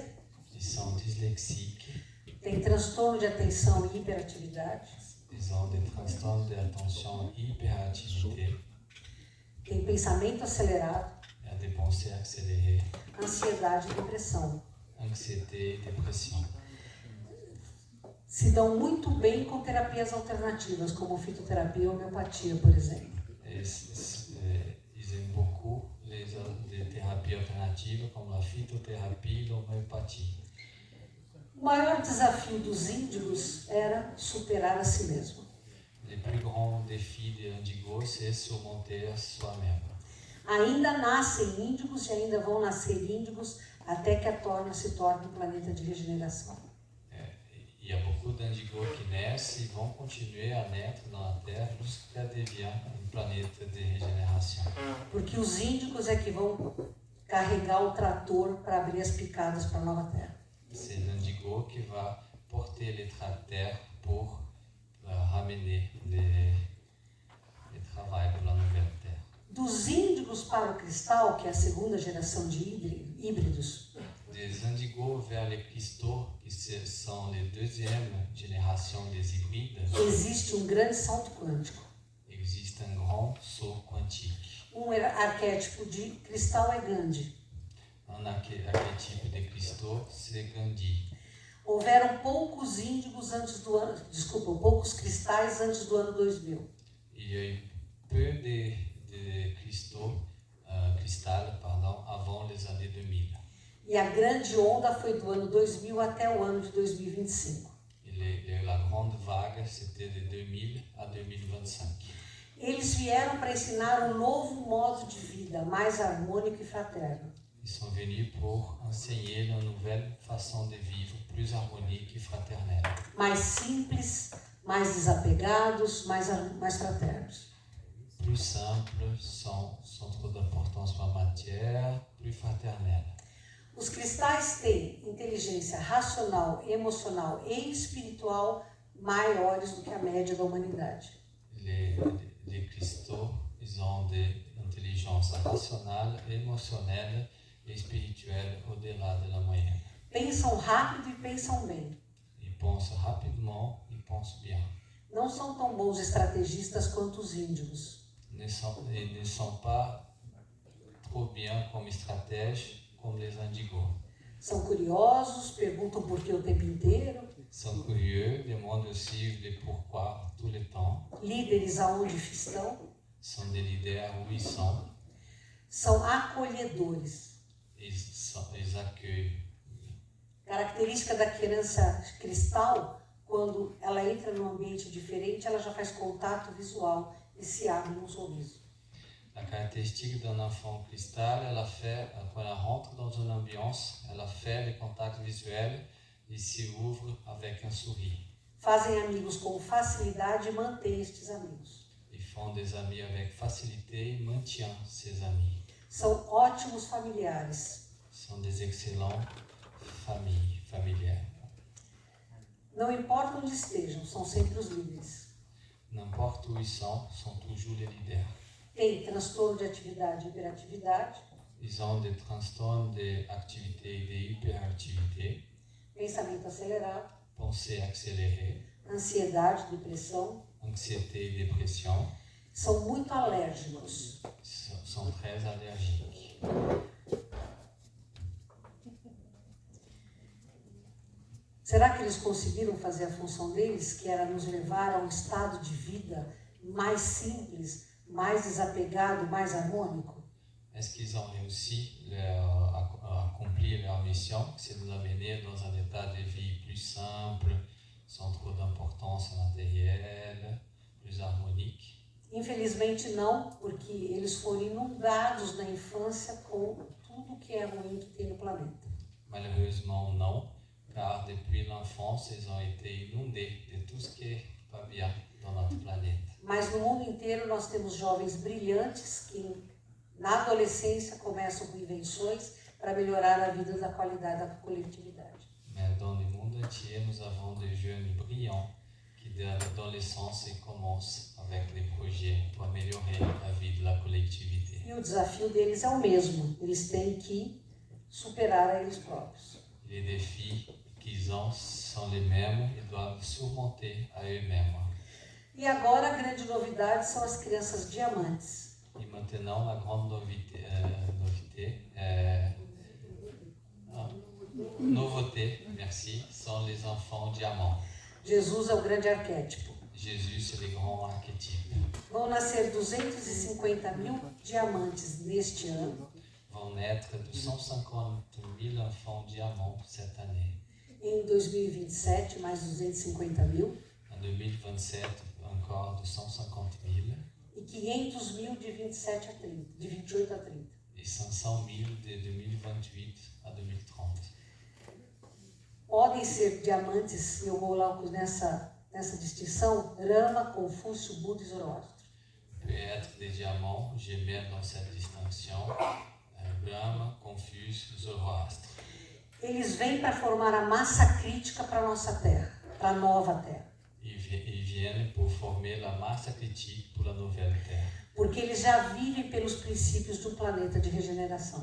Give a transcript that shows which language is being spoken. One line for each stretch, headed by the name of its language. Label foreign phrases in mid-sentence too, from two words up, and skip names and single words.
French: Ils sont dyslexiques.
Portuguese: têm transtorno de atenção e hiperatividade,
French: Ils ont des transtorns d'attention et hyperactivité,
Portuguese: têm pensamento acelerado,
French: des pensées accélérées,
Portuguese: ansiedade e depressão.
French: anxiété et dépression.
Portuguese: Se dão muito bem com terapias alternativas, como fitoterapia e homeopatia, por exemplo.
French: Ils aiment beaucoup les
Portuguese: terapia alternativa como a fitoterapia e a homeopatia. O maior desafio dos índigos era superar a si mesmo.
French: Le plus grand défi de Indigo, c'est surmonter soi-même.
Portuguese: Ainda nascem índigos e ainda vão nascer índigos até que a Terra se torne um planeta de regeneração.
French: Il y a beaucoup d'indigos qui naissent et vont continuer à naître dans la Terre jusqu'à devenir une planète de régénération.
Portuguese: Porque os índigos é que vão carregar o trator para abrir as picadas para a nova Terra.
French: C'est l'indigo qui va porter les tracteurs pour ramener le travail pour la nouvelle Terre.
Portuguese: Dos índigos para o cristal, que é a segunda geração de híbridos,
French: Des indigos vers les cristaux, qui sont les deuxième génération des hybrides,
Portuguese: existe um grande salto quântico.
French: existe un grand saut quantique.
Portuguese: Um arquétipo de cristal é Gandhi.
French: Un archétype de cristaux, c'est Gandhi.
Portuguese: Houveram poucos índigos antes do ano, poucos cristais antes do ano 2000.
French: Il y a eu peu de cristaux, avant les années 2000.
Portuguese: E a grande onda foi do ano 2000 até o ano de 2025.
French: La grande vague, c'était de 2000 à 2025.
Portuguese: Eles vieram para ensinar um novo modo de vida, mais harmônico e fraterno.
French: Ils sont venus pour enseigner une nouvelle façon de vivre, plus harmonique et fraternelle.
Portuguese: Mais simples, mais desapegados, mais fraternos.
French: Plus simple, sans trop d'importance pour la matière, plus fraternelle.
Portuguese: Os cristais têm inteligência racional, emocional e espiritual maiores do que a média da humanidade.
French: Les cristaux, ils ont des intelligences rationnelles, émotionnelles et spirituelles au-delà de la moyenne.
Portuguese: Pensam rápido e pensam bem.
French: Ils pensent rapidement, ils pensent bien.
Portuguese: Não são tão bons estrategistas quanto os índigos.
French: Ils ne sont pas trop bien comme stratèges comme les indigos.
Portuguese: São curiosos, perguntam por que o tempo inteiro.
French: Sont curieux, demandent aussi le pourquoi tout le temps.
Portuguese: Líderes aonde estão.
French: Sont des leaders où ils sont.
Portuguese: São acolhedores.
French: Ils accueillent.
Portuguese: Característica da criança cristal, quando ela entra num ambiente diferente, ela já faz contato visual e se abre num sorriso.
French: La caractéristique d'un enfant cristal, quand elle rentre dans une ambiance, elle a fait le contact visuel et se ouvre avec un sourire.
Portuguese: Fazem amigos com facilidade e mantêm estes amigos.
French: Ils font des amis avec facilité et maintiennent ses amis.
Portuguese: São ótimos familiares.
French: Sont des excellents familiaires.
Portuguese: Não importa onde estejam, são sempre os líderes.
French: N'importe où ils sont toujours les leaders.
Portuguese: Tem transtorno de atividade e hiperatividade.
French: Ils ont des transtornos d'activité et d'hyperactivité.
Portuguese: Pensamento acelerado.
French: Pensée accélérée.
Portuguese: Ansiedade, depressão.
French: Anxiété et dépression.
Portuguese: São muito alérgicos.
French: Sont très allergiques.
Portuguese: Será que eles conseguiram fazer a função deles, que era nos levar a um estado de vida mais simples, mais desapegado, mais harmônico?
French: Est-ce qu'ils ont réussi à accomplir leur mission, c'est de nous amener dans un état de vie plus simple, sans trop d'importance matérielle, plus harmonique?
Portuguese: Infelizmente não, porque eles foram inundados na infância com tudo que é ruim que tem no planeta.
French: Malheureusement non, car depuis l'enfance, ils ont été inondés de tout ce qui n'est pas bien dans notre planète.
Portuguese: Mas no mundo inteiro nós temos jovens brilhantes que na adolescência começam com invenções para melhorar a vida da qualidade da coletividade.
French: Mais dans le monde entier, nous avons des jeunes brillants qui, dès l'adolescence, commencent avec des projets pour améliorer la vie de la collectivité.
Portuguese: E o desafio deles é o mesmo, eles têm que superar a eles próprios.
French: Les défis qu'ils ont sont les mêmes et doivent surmonter à eux-mêmes.
Portuguese: E agora a grande novidade são as crianças diamantes.
French: Et maintenant, la grande nouveauté, merci, sont les enfants diamants.
Portuguese: Jesus é o grande arquétipo.
French: Jésus, c'est le grand archétype.
Portuguese: Vão nascer 250 mil diamantes neste ano.
French: vão naître 250 000 enfants diamants cette année.
Portuguese: Em 2027, mais 250 mil.
French: En 2027, encore 250 000.
Portuguese: E 500 mil de 27 a 30, de 28 a 30.
French: Et 500 000 de 2028 à 2030.
Portuguese: Podem ser diamantes, e eu coloco nessa distinção, Rama, Confúcio, Buda e Zoroastro.
French: Peut être des diamants, je mets dans cette distinction Brahma, Confúcio, Zoroastre.
Portuguese: Eles vêm para formar a massa crítica para a nossa Terra, para a nova Terra.
French: Ils viennent pour former la masse critique pour la nouvelle Terre.
Portuguese: Porque eles já vivem pelos princípios do planeta de regeneração.